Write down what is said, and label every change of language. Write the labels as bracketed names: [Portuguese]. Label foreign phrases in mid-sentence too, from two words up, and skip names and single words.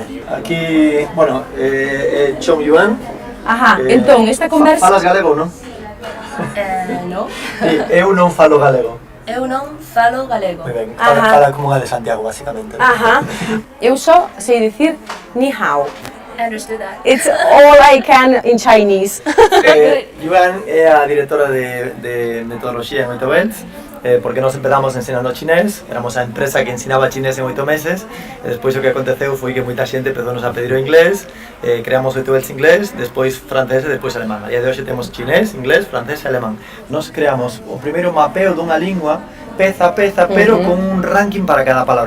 [Spanish] Aquí, bueno, Chong Yuan. [Galician] Ajá, entón, esta conversa... Falas galego, non? No. Sí, eu non falo galego. Eu non falo galego. Moi ben, fala como unha de Santiago, basicamente. Ajá, eu só sei dicir [Chinese] ni hao. [English] Understood that. It's all I can in Chinese. [Galician] Yuan é a directora de metodoloxía en Oito Bells, porque nos empezamos ensinando chinés, éramos a empresa que ensinaba chinés en 8 meses, e despois o que aconteceu foi que moita xente empezounos a pedir o inglés, creamos Oito Bells inglés, despois francés e despois alemán. A día de hoxe temos chinés, inglés, francés e alemán. Nos creamos o primeiro mapeo dunha lingua, peza a peza, pero con un ranking para cada palabra.